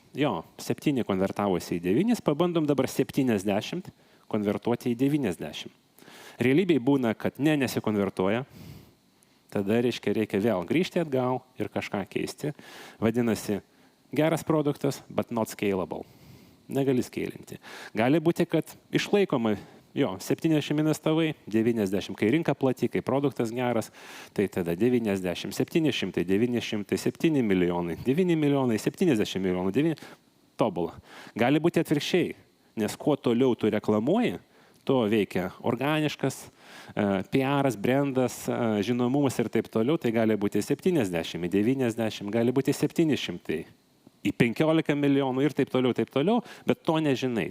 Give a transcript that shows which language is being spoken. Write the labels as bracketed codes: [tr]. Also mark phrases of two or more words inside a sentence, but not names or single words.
[lt] Jo, 7 konvertavosi į 9, pabandom dabar 70 konvertuoti į 90. Realybėje būna, kad nesikonvertuoja, tada reikia vėl grįžti atgal ir kažką keisti. Vadinasi, geras produktas, [en] but not scalable. [lt] Negali scalinti. Gali būti, kad išlaikoma, jo, 70 investavai, 90, kai rinka plati, kai produktas geras, tai tada 90, 700, 900, 7 milijonai, 9 milijonai, 70 milijonų, 9, tobula. Gali būti atvirkščiai, nes kuo toliau tu reklamuoji, to veikia organiškas, PR-as, brandas, žinomumas ir taip toliau, tai gali būti 70, 90, gali būti 700, į 15 milijonų ir taip toliau, bet to nežinai.